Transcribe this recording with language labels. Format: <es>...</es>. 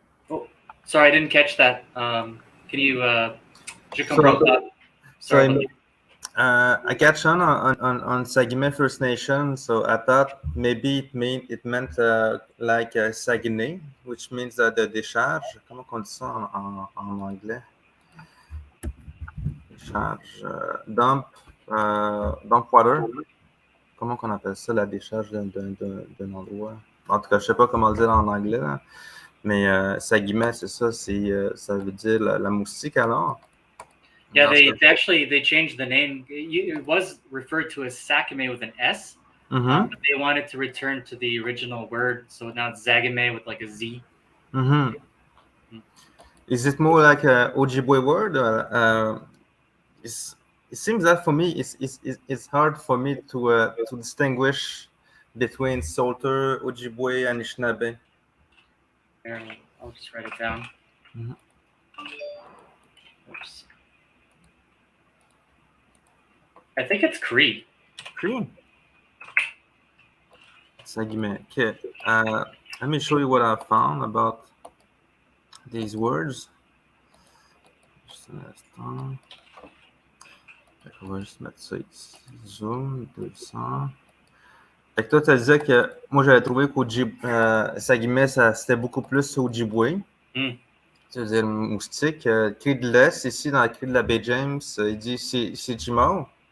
<en>Oh, sorry, I didn't catch that. Can you? Je comprends pas. Sorry. I catch on Saguenay First Nation, so I thought maybe it meant like Saguenay, which means the décharge.</en> <fr>Comment on dit ça en anglais?</fr> <en>Décharge. Dump water.</en> <fr>Comment qu'on appelle ça, la décharge d'un endroit? En tout cas, je sais pas comment le dire en anglais, là. Mais Saguenay, c'est ça, ça veut dire la moustique alors?</fr> <en>Yeah, they changed the name. It was referred to as Sakime with an S, but they wanted to return to the original word, so now it's Zagime with like a Z. Is it more like an Ojibwe word? It seems that for me, it's hard for me to distinguish between Psalter, Ojibwe, and Anishinabek. I'll just write it down. Oops. I think it's Cree. Cree? Sagime. Okay. Let me show you what I found about these words.</en> <fr>Just un instant. On va juste mettre ça ici. Zoom 200. Fait que toi, tu disais que moi, j'avais trouvé qu'au Sagime, c'était beaucoup plus Ojibwe. Tu veux dire moustique. Cri de l'Est, ici, dans le cri de la baie James, il dit c'est Jimao.</fr>